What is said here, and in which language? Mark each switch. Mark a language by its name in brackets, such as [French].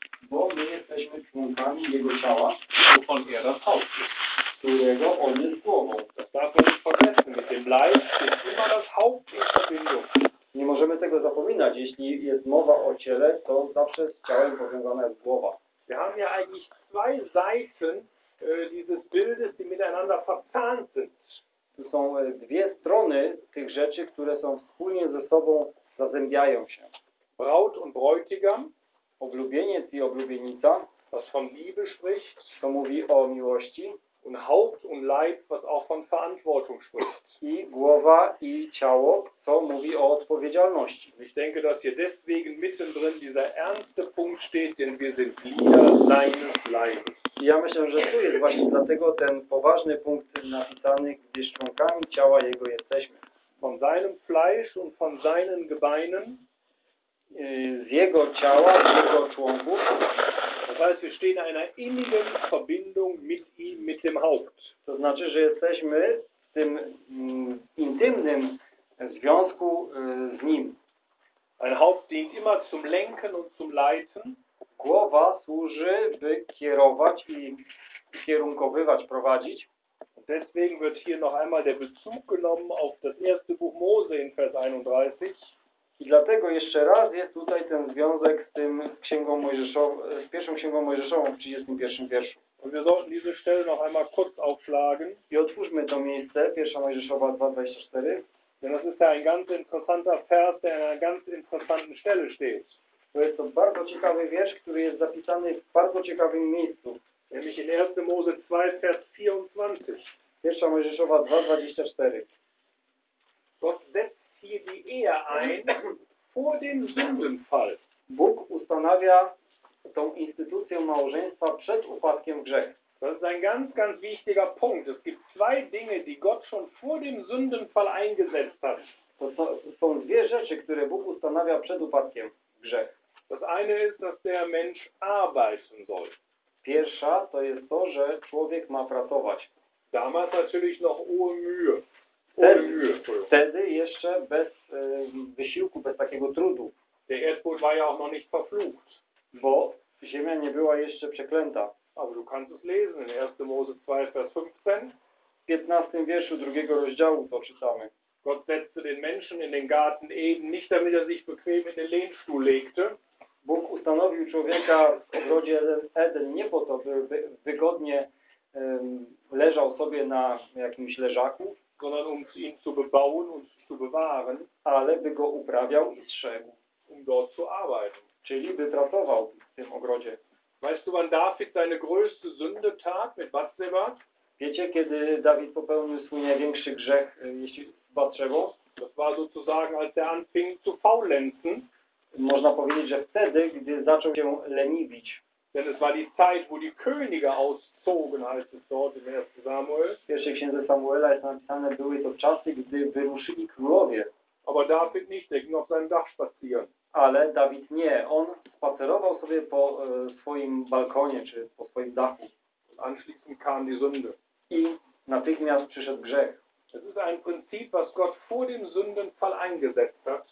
[Polish] bo my jesteśmy członkami jego ciała, [German] wovon er das Haupt ist, [Polish] którego on jest głową. [German] Davon vergessen mit dem Leib ist immer das Haupt in Verbindung. [Polish] Nie możemy tego zapominać, jeśli jest mowa o ciele, to zawsze z ciałem powiązana jest głowa. [German] Wir haben ja eigentlich zwei Seiten dieses Bildes, die miteinander verzahnt sind. [Polish] To są dwie strony tych rzeczy, które są wspólnie ze sobą, zazębiają się. [German] Braut und Bräutigam. [Polish] Oblubieniec i oblubienica. [German] Was von Liebe spricht. [Polish] Co mówi o miłości. [German] Und Haupt und Leib, was auch von Verantwortung spricht. [Polish] I głowa i ciało, co mówi o odpowiedzialności. [German] Ich denke, dass hier deswegen mittendrin dieser ernste Punkt steht, denn wir sind Glieder seines Leibes. [Polish] Ja myślę, że tu jest właśnie dlatego ten poważny punkt napisany, gdyż członkami ciała jego jesteśmy. [German] Von seinem Fleisch und von seinen Gebeinen. [Polish] Z jego ciała, z jego członków. [German] Das heißt, wir stehen einer innigen Verbindung mit ihm, mit dem Haupt. [Polish] To znaczy, że jesteśmy w tym intymnym związku z nim. [German] Ein Haupt dient immer zum Lenken und zum Leiten. [Polish] Głowa służy, by kierować i kierunkowywać, prowadzić. [German] Deswegen wird hier noch einmal der Bezug genommen auf das erste Buch Mose in Vers 31. [Polish] I dlatego jeszcze raz jest tutaj ten związek z tym Księgą Mojżeszową, z pierwszą Księgą Mojżeszową w 31 wierszu. [German] Wir sollten diese Stelle noch einmal kurz aufschlagen. [Polish] I otwórzmy to miejsce, pierwsza Mojżeszowa 2:24. [German] Denn das ist ja ein ganz interessanter Vers, der an einer ganz interessanten Stelle steht. [Polish] To jest to bardzo ciekawy wiersz, który jest zapisany w bardzo ciekawym miejscu. [German] Nämlich in 1. Mose 2, Vers 24. [Polish] Pierwsza Mojżeszowa 2:24. [German] Gott setzt hier die Ehe ein vor dem Sündenfall. [Polish] Bóg ustanawia tą instytucję małżeństwa przed upadkiem w grzech. [German] Das ist ein ganz, ganz wichtiger Punkt. Es gibt zwei Dinge, die Gott schon vor dem Sündenfall eingesetzt hat. [Polish] To są dwie rzeczy, które Bóg ustanawia przed upadkiem w grzech. [German] Das eine ist, dass der Mensch arbeiten soll. [Polish] Pierwsza to jest to, że człowiek ma pracować. [German] Damals natürlich noch ohne Mühe. [Polish] Wtedy jeszcze bez wysiłku, bez takiego trudu. [German] Der Erdboden war ja auch noch nicht verflucht. [Polish] Bo ziemia nie była jeszcze przeklęta. [German] Aber du kannst es lesen in 1. Mose 2, Vers 15. [Polish] W 15. wierszu drugiego rozdziału to czytamy. [German] Gott setzte den Menschen in den Garten Eden, nicht damit er sich bequem in den Lehnstuhl legte. [Polish] Bóg ustanowił człowieka w ogrodzie Eden nie po to, by wygodnie leżał sobie na jakimś leżaku, [German] sondern um ihn zu bebauen und zu bewahren, [Polish] ale by go uprawiał i strzegł, [German] um dort zu arbeiten, [Polish] czyli by pracował w tym ogrodzie. [German] Weißt du, wann David seine größte Sünde tat mit Batseba? [Polish] Wiecie, kiedy Dawid popełnił swój największy grzech, jeśli z Batsebą? [German] Das war sozusagen, als er anfing zu faulenzen. [Polish] Można powiedzieć, że wtedy, gdy zaczął się leniwić. [German] Denn es war die Zeit, wo die Könige auszogen, heißt es dort im 1. Samuel. [Polish] W pierwszej księdze Samuela jest napisane, były to czasy, gdy wyruszyli królowie. [German] Aber David nicht, der ging auf seinem Dach spazieren. [Polish] Ale Dawid nie, on spacerował sobie po swoim balkonie, czy po swoim dachu. [German] Und anschließend kam die Sünde. [Polish] I natychmiast przyszedł grzech. [German] Es ist ein Prinzip, was Gott vor dem Sündenfall eingesetzt hat.